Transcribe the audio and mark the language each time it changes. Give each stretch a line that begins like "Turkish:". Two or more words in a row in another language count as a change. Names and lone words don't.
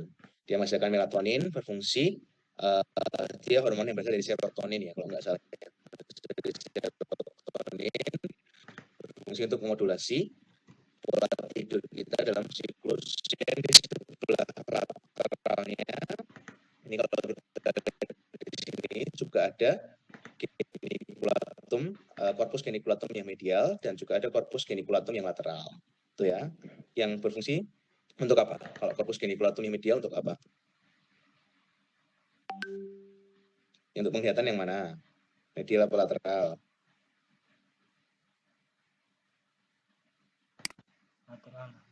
Indonesian: Dia menghasilkan melatonin berfungsi dia hormon yang berasal dari serotonin ya kalau nggak salah. Serotonin berfungsi untuk memodulasi pola tidur kita dalam siklus yang di sebelah lateralnya. Ini kalau kita lihat di sini juga ada geniculatum,
Latin: corpus geniculatum
Indonesian: yang medial dan juga ada
Latin: corpus geniculatum
Indonesian: yang lateral. Itu ya, yang berfungsi untuk apa? Kalau
Latin: corpus geniculatum
Indonesian: yang medial untuk apa? Untuk penglihatan yang mana? Medial atau lateral? Lateral.